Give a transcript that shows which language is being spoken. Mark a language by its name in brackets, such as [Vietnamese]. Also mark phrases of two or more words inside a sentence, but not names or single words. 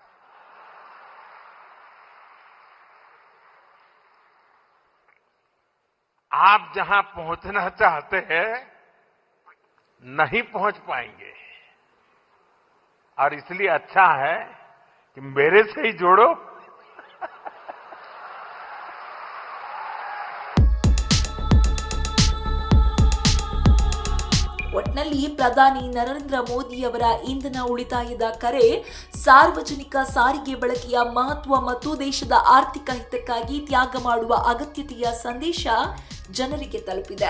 [Hindi] आप जहां पहुंचना चाहते हैं नहीं पहुंच पाएंगे और इसलिए अच्छा है कि मेरे से ही जोड़ो. [Kannada] ಒಟ್ನಲ್ಲಿ ಪ್ರಧಾನಿ ನರೇಂದ್ರ ಮೋದಿಯವರ ಇಂಧನ ಉಳಿತಾಯದ ಕರೆ, ಸಾರ್ವಜನಿಕ ಸಾರಿಗೆ ಬಳಕೆಯ ಮಹತ್ವ ಮತ್ತು ದೇಶದ ಆರ್ಥಿಕ ಹಿತಕ್ಕಾಗಿ ತ್ಯಾಗ ಮಾಡುವ ಅಗತ್ಯತೆಯ ಸಂದೇಶ ಜನರಿಗೆ ತಲುಪಿದೆ.